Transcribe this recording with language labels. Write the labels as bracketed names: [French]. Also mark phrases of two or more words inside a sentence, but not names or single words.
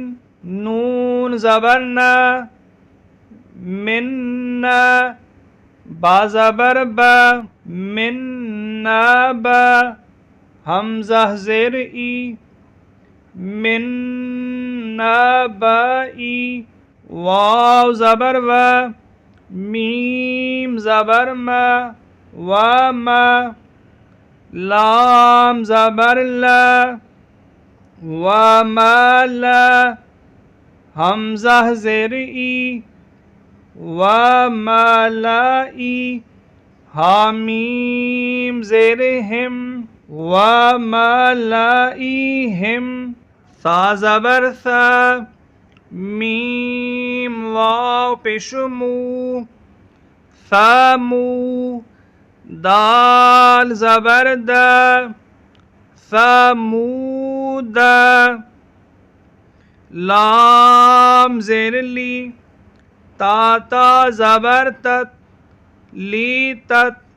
[Urdu] نون زبر نا مننا، با زبر با من نبا حمزہ زیر ای من نبئی واو زبر و میم زبر ما و ما لام زبر لا و ما لا حمزہ زیر ای و ما لائی حامیم زیر ہم و ما لائیہم ثا زبر ثا میم واو پیش مو ثامو دال زبر دا ثمود لام زیر لی تا زبر تت لی تت